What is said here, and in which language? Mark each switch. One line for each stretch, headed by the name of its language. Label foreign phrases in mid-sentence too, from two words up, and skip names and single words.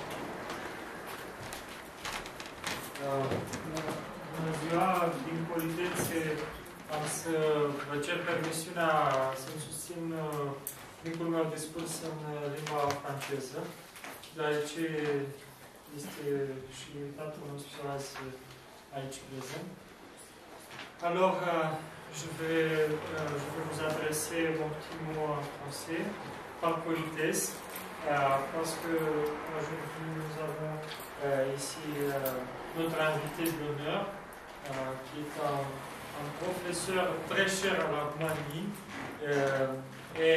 Romanian: Bună ziua, din politețe am să vă cer permisiunea să-mi susțin micul meu discurs în limba franceză, deoarece este și invitatul nostru azi aici prezent.
French: Alors, je vais vous adresser mon petit mot en français, par politesse, parce que aujourd'hui nous avons ici notre invité d'honneur, qui est un professeur très cher à la Roumanie et